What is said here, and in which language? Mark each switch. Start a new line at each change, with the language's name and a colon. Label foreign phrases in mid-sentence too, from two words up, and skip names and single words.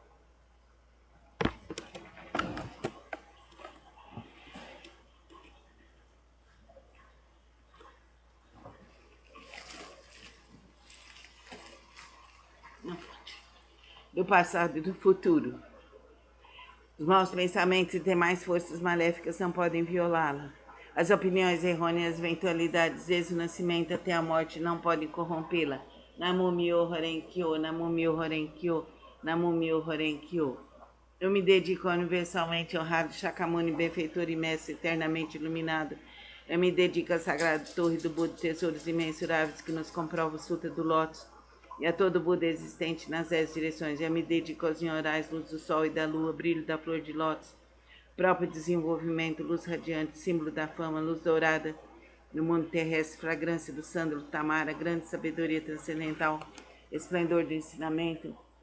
Portuguese: Do passado e do futuro. Os maus pensamentos e demais forças maléficas não podem violá-la. As opiniões errôneas, eventualidades desde o nascimento até a morte não podem corrompê-la.
Japanese: Namo Myoho Renkyo, Namo Myoho Renkyo, Namo Myoho Renkyo.
Portuguese: Eu me dedico ao universalmente honrado Shakyamuni, benfeitor e mestre eternamente iluminado. Eu me dedico à sagrada torre do Buda, tesouros imensuráveis que nos comprova o Sutra do Lótus, e a todo Buda existente nas 10 direções. Eu me dedico aos nhorais, luz do sol e da lua, brilho da flor de lótus, próprio desenvolvimento, luz radiante, símbolo da fama, luz dourada no mundo terrestre, fragrância do sândalo tamara, grande sabedoria transcendental, esplendor do ensinamento,